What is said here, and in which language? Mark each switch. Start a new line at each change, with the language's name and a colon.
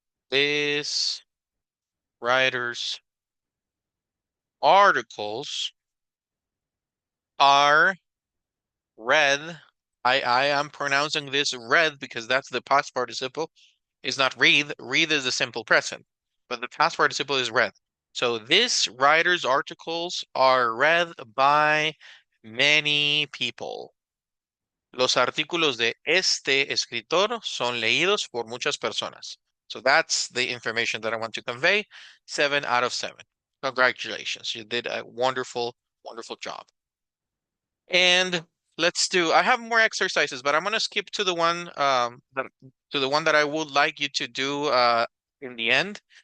English: This writer's articles are read. I am pronouncing this read because that's the past participle. Is not read. Read is the simple present, but the past participle is read. So this writer's articles are read by many people.
Spanish: Los artículos de este escritor son leídos por muchas personas.
English: So that's the information that I want to convey. 7 out of 7. Congratulations. You did a wonderful, wonderful job. And I have more exercises, but I'm gonna skip to the one that I would like you to do in the end.